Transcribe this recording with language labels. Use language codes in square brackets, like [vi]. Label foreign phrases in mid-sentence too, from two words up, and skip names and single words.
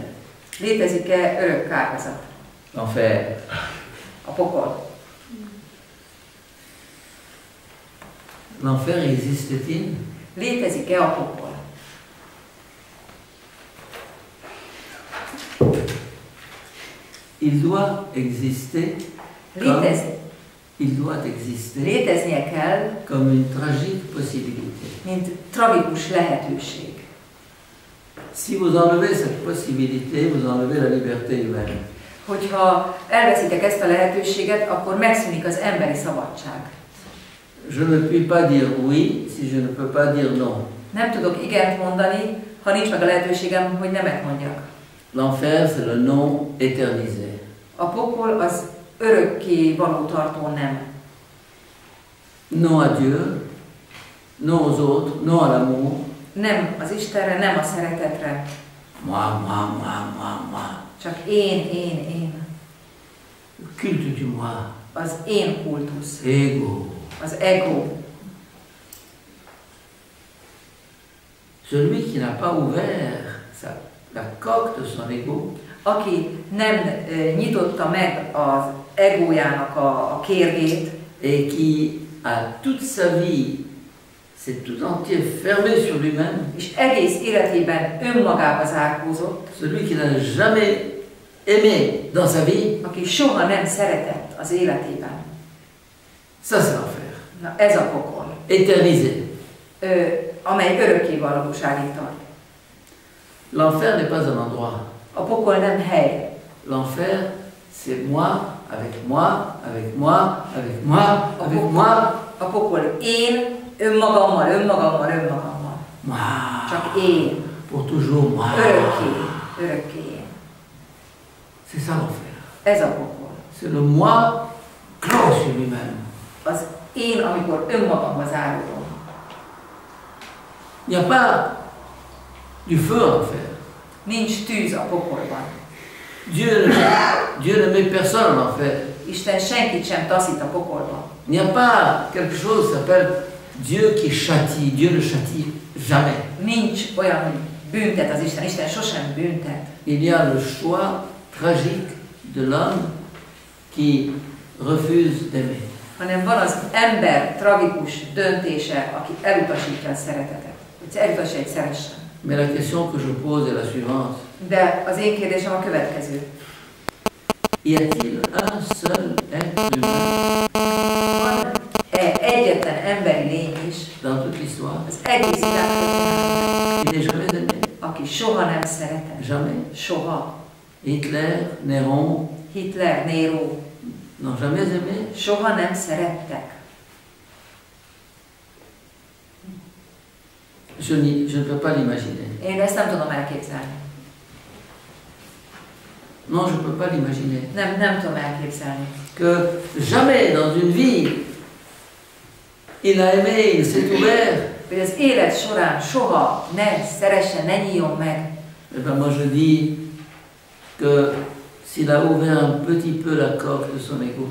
[hu] Létezik-e örök kárhozat? [fr] L'enfer. [hu] A pokol. [fr] L'enfer existe-t-il? [hu] Létezik-e a pokol? [fr] Il doit exister. Il doit exister [hu] Léteznie kell, [fr] comme une tragique possibilité. [hu] mint tragikus lehetőség. [fr] Si vous enlevez cette possibilité, vous enlevez la liberté humaine. [hu] Hogyha elveszitek ezt a lehetőséget, akkor megszűnik az emberi szabadság. [fr] Je ne puis pas dire oui si je ne peux pas dire non. [hu] Nem tudok igent mondani, ha nincs meg a lehetőségem, hogy nemet mondjak. [fr] L'enfer, c'est le non éternisé. [hu] A pokol az örökké való tartó nem. [fr] Non à Dieu, non aux autres, non à l'amour. [hu] Nem az Istenre, nem a szeretetre. [fr] Moi. [hu] Csak én. [fr] Culte du moi. [hu] Az én kultusz. [fr] Ego. [hu] Az ego. [fr] Celui qui n'a pas ouvert la coque de son ego, [hu] Aki nem nyitotta meg az egójának a kérgét, [fr] et qui a toute sa vie s'est tout entier fermé sur lui-même, [hu] és egész életében önmagába zárkózott, [fr] celui qui n'a jamais aimé dans sa vie, [hu] aki soha nem szeretett az életében. [fr] ça c'est l'enfer. [hu] Na ez a pokol, [fr] Éternisé. [hu] amely örökké valóságig tart. [fr] L'enfer n'est pas un endroit. [hu] A pokol nem hely. [fr] L'enfer, c'est moi, avec moi, avec moi, avec moi, avec moi. [hu] A pokol én, önmagammal. [fr] Moi. [hu] Csak én. [fr] Pour toujours moi. [hu] Örökké én. [fr] C'est ça l'enfer. [hu] Ez a pokol. [fr] C'est le moi clos sur lui-même. [hu] Az én, amikor önmagamba záródom. [fr] Il n'y a pas du feu en enfer. [hu] Nincs tűz a pokolban. [fr] Dieu ne met personne en enfer. [hu] Isten senkit sem taszít a pokolba. [fr] Il n'y a pas quelque chose qui s'appelle Dieu qui châtie. Dieu ne châtie jamais. [hu] Nincs olyan, hogy büntet az Isten. Isten sosem büntet. [fr] Il y a le choix tragique de l'homme qui refuse d'aimer. [hu] Hanem van az ember tragikus döntése, aki elutasítja a szeretetet. Hogy elutasítja, hogy szeressen. [fr] Mais la question que je pose est la suivante. [hu] De az én kérdésem a következő. [fr] Y a-t-il un seul être humain [hu] Van-e egyetlen emberi lény is [fr] dans toute l'histoire [hu] az egész világban, [fr] qui n'est jamais aimé? [hu] aki soha nem szeretett? [fr] Jamais. [hu] Soha. [fr] Hitler, Néron [hu] Hitler, Nero [fr] n'ont jamais aimé. [hu] soha nem szerettek. [fr] Je ne peux pas l'imaginer. [hu] Én ezt nem tudom elképzelni. [fr] Non, je ne peux pas l'imaginer. [hu] Nem tudom elképzelni. [fr] Que jamais dans une vie, il a aimé, il s'est ouvert. [hu] Hogy az élet során soha ne szeressen, ne nyíljon meg. [fr] Eh bien, moi je dis que s'il a ouvert un petit peu la coque de son ego,